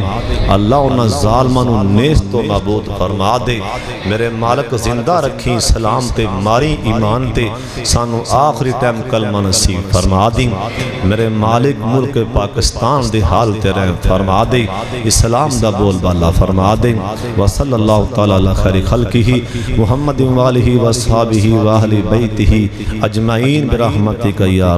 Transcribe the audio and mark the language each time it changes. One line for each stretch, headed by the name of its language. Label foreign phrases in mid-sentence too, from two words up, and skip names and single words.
Punjabi: اللہ اونہاں ظالماں نوں نیست و نابود فرما دے. میرے مالک زندہ رکھی سلام تے ماری ایمان تے، سانوں آخری ٹائم کلمہ نصیب فرما دی. میرے مالک ملک پاکستان دے حال تیرے فرما دے، اسلام دا بول بالا فرما دے.
Arabic: وصلى الله تعالى على خير خلقه محمد وآله وأصحابه وأهل بيته أجمعين برحمتك يا